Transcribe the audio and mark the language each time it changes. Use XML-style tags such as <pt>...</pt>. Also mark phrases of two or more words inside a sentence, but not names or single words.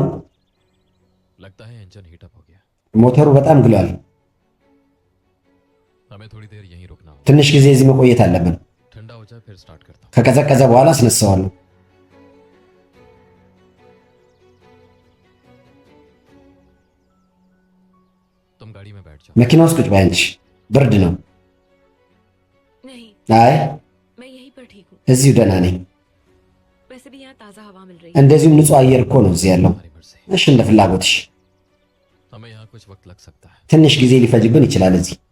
<ur>लगता है इंजन</ur> <en>heat up</en> <ur>हो गया</ur> <am>ሞተሩ በጣም ግሏል።</am> <ur>हमें थोड़ी देर यहीं रुकना होगा</ur> <am>ትንሽ ጊዜ እዚህ መቆየት አለብን።</am> <ur>ठंडा हो जाए फिर स्टार्ट करता हूँ</ur> <am>ከቀዘቀዘ በኋላ አስነሳዋለሁ።</am> <ur>तुम गाड़ी में बैठ जाओ</ur> <am>መኪና ውስጥ ቁጭ በይ አንቺ፣ ብርድ ነው።</am> <ur>नहीं,</ur> <am>አይ</am> <ur>मैं यहीं पर ठीक हूँ।</ur> <am>እዚሁ ደህና ነኝ።</am> <ur>वैसे भी यहाँ ताज़ा हवा मिल रही है।</ur> <am>እንደዚሁም ንጹህ አየር እኮ ነው እዚህ ያለው።</am> <ur>हमारी मर्जी</ur> <am>እሺ እንደ ፍላጎትሽ።</am> <ur>हमें यहाँ कुछ वक्त लग सकता है</ur> <am>ትንሽ ጊዜ ሊፈጅብን ይችላል እዚህ።</am>